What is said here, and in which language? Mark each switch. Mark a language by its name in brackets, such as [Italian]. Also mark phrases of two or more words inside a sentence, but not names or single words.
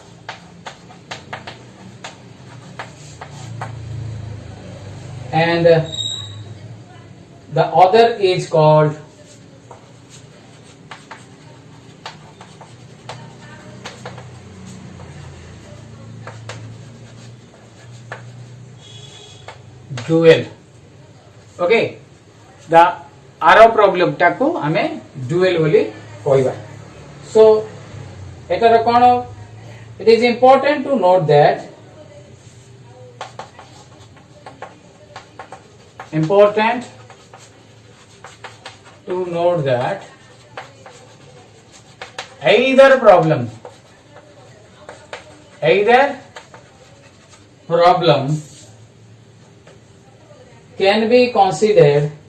[English] and the other is called dual. Okay, the [Odia] ଆଉ ପ୍ରବ୍ଲମ ଟାକୁ ଆମେ ଡୁଏଲ ବୋଲି କହିବା. [English] So [Odia] ଏଟାର କଣ [English] it is important to note that either problem can be considered